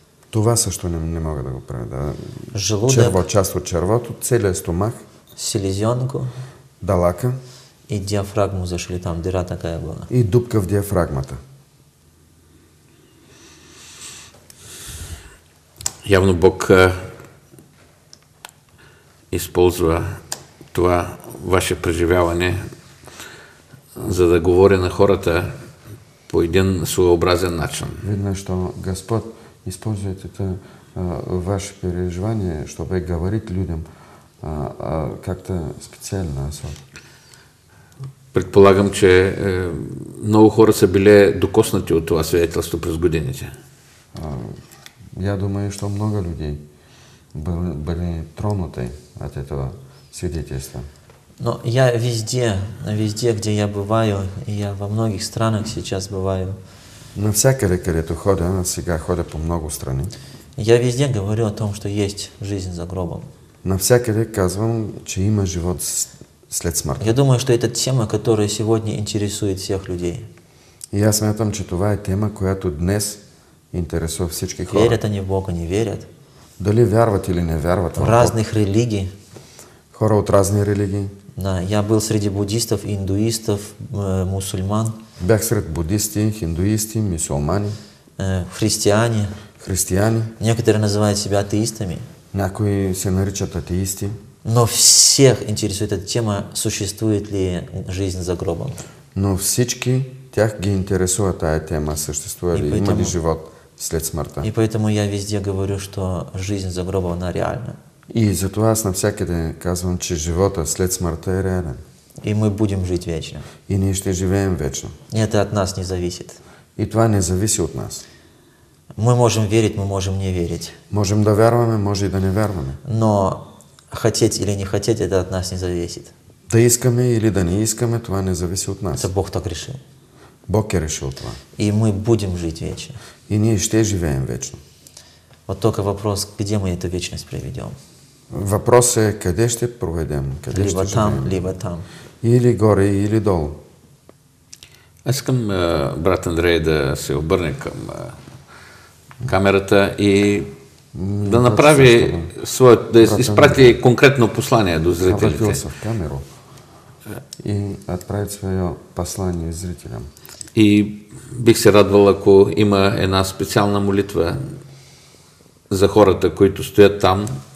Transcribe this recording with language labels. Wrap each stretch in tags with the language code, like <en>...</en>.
<bg>Това също не мога да го преведа. Желудък. Черво, част от червото, целият стомах.</bg> <ru>Селезенку.</ru> <bg>Далака.</bg> <ru>И диафрагму зашли, там дыра такая была.</ru> <bg>И дупка в диафрагмата. Явно Бог използва това ваше преживяване, за да говори на хората по един своеобразен начин.</bg> <ru>Видно, что Господь использует это ваше переживание, чтобы говорить людям как-то специально, особо.</ru> <bg>Предполагам, че много хора са били докоснати от това свидетелство през годините.</bg> <ru>Я думаю, что много людей были тронуты от этого свидетельства. Но я везде, где я бываю, и я во многих странах сейчас бываю,</ru> <bg>Навсякъде, където ходя, аз сега ходя по много страни,</bg> <ru>я везде говорю о том, что есть жизнь за гробом.</ru> <bg>навсякъде казвам, че има живот след смъртта.</bg> <ru>Я думаю, что это тема, которая сегодня интересует всех людей.</ru> <bg>И аз смятам, че това е тема, която днес интересува всички хора.</bg> <ru>Верят они в Бога, не верят.</ru> <bg>Дали вярват или не вярват в В Бог.</bg> <ru>разных религий.</ru> <bg>Хора от разни религии.</bg> <ru>Да, я был среди буддистов, индуистов, мусульман,</ru> <bg>Бях сред буддисти, хиндуисти, мюсюлмани,</bg> <ru>христиане.</ru> <bg>християни.</bg> <ru>Некоторые называют себя атеистами.</ru> <bg>Някои се наричат атеисти.</bg> <ru>Но всех интересует эта тема, существует ли жизнь за гробом.</ru> <bg>Но всички тях ги интересува тая тема, съществува ли, има ли живот след смъртта.</bg> <ru>И поэтому я везде говорю, что жизнь за гробом, она реальна.</ru> <bg>И затова аз навсякъде казвам, че живота след смъртта е реален.</bg> <ru>И мы будем жить вечно.</ru> <bg>И ние ще живеем вечно.</bg> <ru>И это от нас не зависит.</ru> <bg>И това не зависи от нас.</bg> <ru>Мы можем верить, мы можем не верить.</ru> <bg>Можем да вярваме, може и да не вярваме.</bg> <ru>Но хотеть или не хотеть, это от нас не зависит.</ru> <bg>Да искаме или да не искаме, това не зависи от нас.</bg> <ru>Это Бог так решил.</ru> <bg>Бог е решил това.</bg> <ru>И мы будем жить вечно.</ru> <bg>И ние ще живеем вечно.</bg> <ru>Вот только вопрос, где мы эту вечность проведем.</ru> <bg>Въпрос е къде ще проведем, къде</bg> <ru>Либо</ru> <bg>ще</bg> <ru>там,</ru> <bg>живеем.</bg> <ru>либо там.</ru> <bg>Или горе, или долу. Аз искам брат Андрей да се обърне към камерата и да направи да изпрати конкретно послание до зрителите.</bg> <ru>Обратил се в камеру и отправить свое послание зрителям.</ru> <bg>И бих се радвал, ако има една специална молитва за хората, които стоят там.</bg>